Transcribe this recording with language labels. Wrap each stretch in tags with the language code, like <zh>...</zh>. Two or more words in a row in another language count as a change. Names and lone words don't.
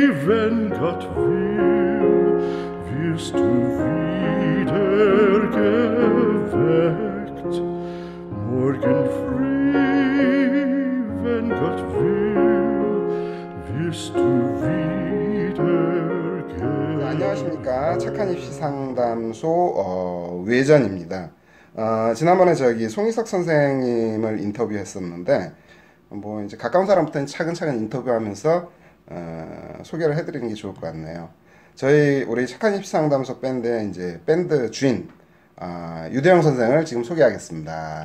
<de>wenn Gott will, wirst du wieder geweckt. Morgen früh, wenn Gott will, wirst du wieder geweckt.</de> <ko>안녕하십니까. 착한 입시 상담소 외전입니다. 지난번에 송희석 선생님을 인터뷰했었는데 뭐 이제 가까운 사람부터는 차근차근 인터뷰하면서 소개를 해드리는 게 좋을 것 같네요. 우리 착한 입시 상담소 밴드의 이제 밴드 주인 유대영 선생을 지금 소개하겠습니다.</ko>